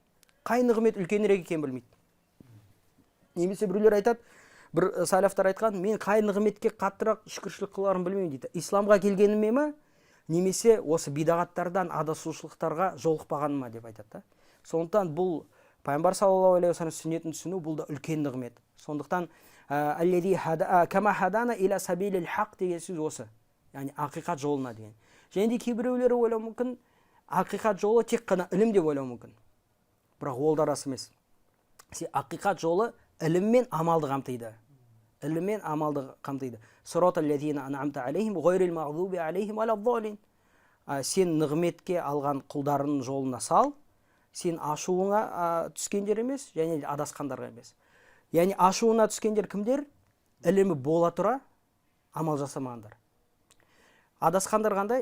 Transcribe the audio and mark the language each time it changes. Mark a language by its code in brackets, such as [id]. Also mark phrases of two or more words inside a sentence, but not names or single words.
[kk] Қай нығмет үлкенірек екенін білмейді. Немесе біреулер айтады, бір салафтар айтқан, мен қай нығметке қаттырақ шүкіршілік қыларым білмеймін дейді. Исламға келгеніме ме, немесе осы бидағаттардан адасушылықтарға жолықпағаныма деп айтады. Сондықтан бұл пайғамбар [ar] صلى الله عليه وسلم [kk] сүннетін түсіну бұл да үлкен нығмет. Сондықтан [ar] كما هدانا إلى سبيل الحق [kk] деген сөз осы. Яғни ақиқат жолына деген. Және де кейбіреулері ойлау мүмкін, ақиқат жолы тек қана ілім деп ойлау мүмкін. Бірақ ол да рас емес. Ақиқат жолы ілім мен амалды қамтиды. Ілім мен амалды қамтиды. [ar] صراط الذين أنعمت عليهم غير المغضوب عليهم ولا الضالين. [kk] Сен нығметке алған құлдарының жолына сал, сен ашуыңа түскендер емес, және адасқандарға емес. Яғни ашуына түскендер кімдер? Ілімі бола тұра амал жасамағандар. Адасқандар қандай?